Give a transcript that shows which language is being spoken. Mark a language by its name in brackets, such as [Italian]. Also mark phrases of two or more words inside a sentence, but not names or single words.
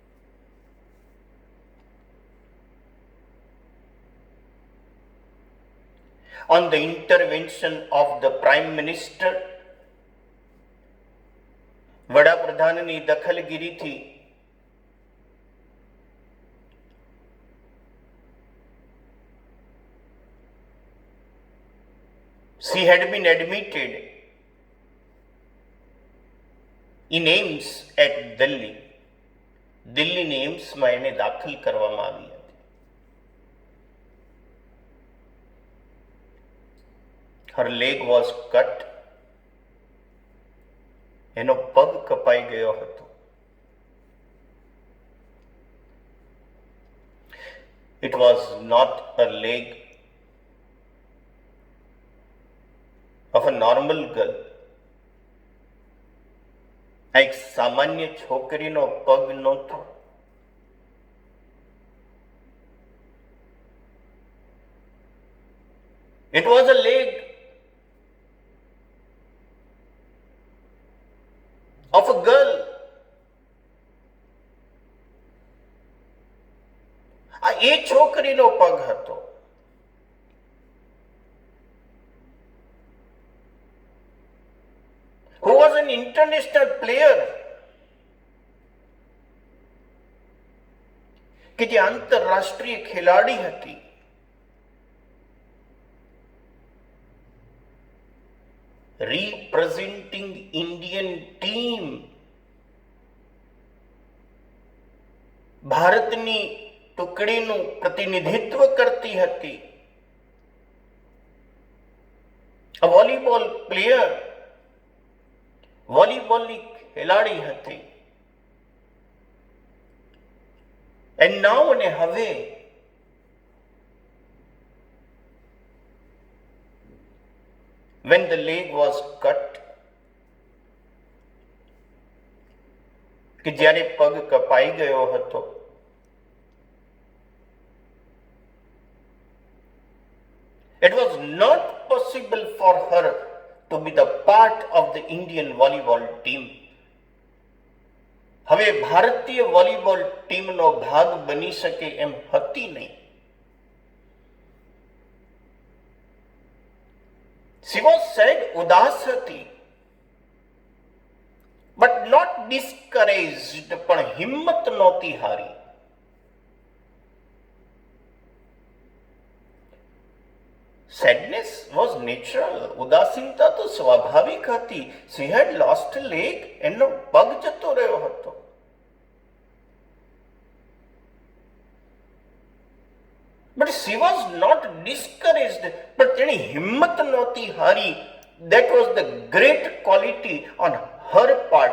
[English] On the intervention of the Prime Minister, [Gujarati] વડાપ્રધાનની દખલગીરીથી [English] she had been admitted in AIIMS at Delhi. [Gujarati] દિલ્હીની એમ્સમાં એને દાખલ કરવામાં આવી હતી. [English] Her leg was cut. [Gujarati] એનો પગ કપાઈ ગયો હતો. [English] It was not a leg of a normal girl. [Gujarati] આ એક સામાન્ય છોકરીનો પગ નહોતો. [English] It was a leg of a girl. [Gujarati] આ એ છોકરીનો પગ હતો. [English] Who was an international player, [Gujarati] કે જે આંતરરાષ્ટ્રીય ખેલાડી હતી. [English] Representing Indian team, [Gujarati] ભારતની ટુકડીનું પ્રતિનિધિત્વ કરતી હતી. [English] A volleyball player, [Gujarati] વોલીબોલની ખેલાડી હતી. [English] And now, [Gujarati] અને હવે, [English] when the leg was cut, [Gujarati] કે જ્યારે પગ કપાઈ ગયો હતો, [English] it was not possible for her to be the part of the Indian volleyball team. [Gujarati] હવે ભારતીય વોલીબોલ ટીમનો ભાગ બની શકે એમ હતી નહીં. [English] She was sad, [Gujarati] ઉદાસ હતી, [English] but not discouraged, [Gujarati] પણ હિંમત નહોતી હારી. [English] Sadness was natural. [Gujarati] ઉદાસીનતા તો સ્વાભાવિક હતી. [English] She had lost a leg. [Gujarati] એનો પગ જતો રહ્યો હતો. [English] But she was not discouraged. [Gujarati] But તેની હિંમત નહોતી હારી. [English] That was the great quality on her part.